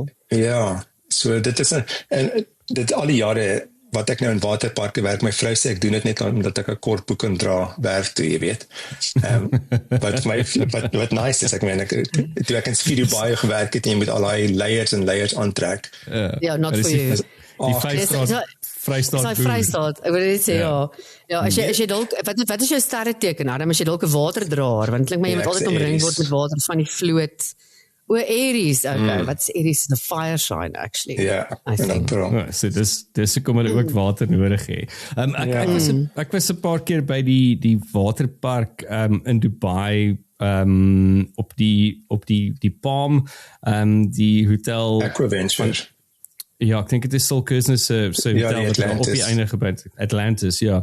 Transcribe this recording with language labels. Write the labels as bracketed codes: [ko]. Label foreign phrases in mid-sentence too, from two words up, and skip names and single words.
[af] Ja, so dit is en dit al die jare wat ek nou in waterparke werk, my vrou sê ek doen dit net omdat ek 'n kort broek kan dra werk toe, jy weet. Wat nice is, ek meen, toe ek in Ski Dubai gewerk het, en jy moet al die layers aantrek. Ja, [en] not for you. [af] Vrystaat, ek wil net sê, ja, as jy dalk, wat is jou sterreteken, Adam, as jy dalk 'n waterdraer, want klink my jy moet altyd omring word met water van die vloot. [en] Aries, okay, wat's Aries? The fire sign, actually. [af] Ja, [en] I think. [af] So dis kom hulle ook water nodig hê. Ek was 'n paar keer by die waterpark in Dubai, op die Palm, die hotel Aquaventure. Ja, ek dink dit is Sol Kuznets se hotel wat op die einde gebou het, Atlantis, ja.